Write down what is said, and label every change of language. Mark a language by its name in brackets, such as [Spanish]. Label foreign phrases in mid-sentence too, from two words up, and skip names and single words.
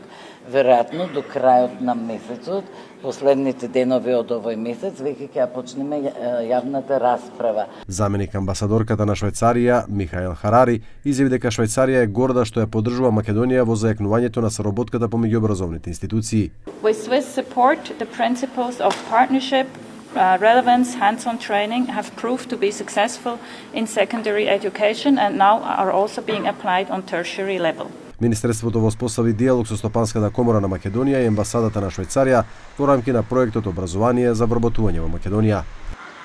[Macedonian] Веројатно до крајот на месецот, последните денови од овој месец, веќе ќе почнеме јавната расправа. Заменик амбасадорката на Швајцарија, Михаел Харари, изјави дека Швајцарија е горда што ја поддржува Македонија во зајакнувањето на соработката помеѓу образовните институции. [English] With Swiss support, the principles of partnership, relevance, hands-on training have proved to be successful in secondary education and now are also being applied on tertiary level. [Macedonian] Министерството воспостави диалог со Стопанската комора на Македонија и амбасадата на Швајцарија во рамки на проектот Образование за вработување во Македонија.